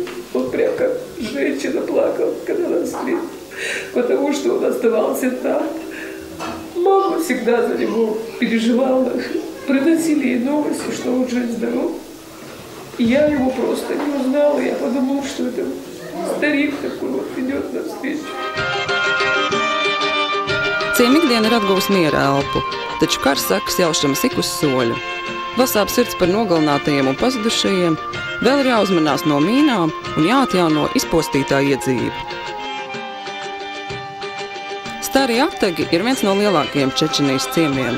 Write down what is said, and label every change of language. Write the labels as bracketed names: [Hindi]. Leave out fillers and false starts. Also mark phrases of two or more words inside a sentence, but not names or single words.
[Russian] Он прям как женщина плакал, когда нас встретил, потому что он оставался там. Мама всегда за него переживала. Приносили ей новости, что он жив-здоров. И я его просто не узнала. Я подумала, что это старик такой вот идет навстречу. [Latvian] Ciema ikdiena ir atguvusi miera elpu, taču kara sekas jaušamas ik uz soļa. Vēl sāp sirds par nogalinātajiem un pazudušajiem, vēl ir jāuzmanās no mīnām un jāatjauno izpostītā iedzīve. Stari Ategi ir viens no lielākajiem Čečenijas ciemiem.